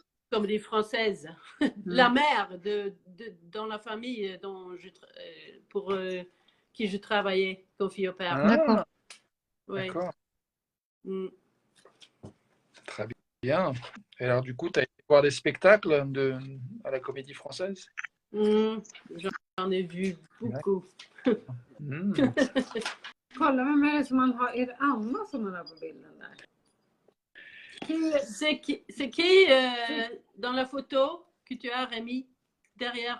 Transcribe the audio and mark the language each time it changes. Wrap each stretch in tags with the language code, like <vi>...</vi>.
<fr>comédie française, la mère dans la famille pour qui je travaillais, confie au père. D'accord. Oui. D'accord. Mm. Très bien. Et alors, du coup, tu as été voir des spectacles à la Comédie Française? J'en ai vu beaucoup. Mm.</fr> <sv>Kolla vem är det som man har, är det Anna som man har på bilden där?</sv> <fr>C'est qui dans la photo que tu as, Rémi, derrière</fr>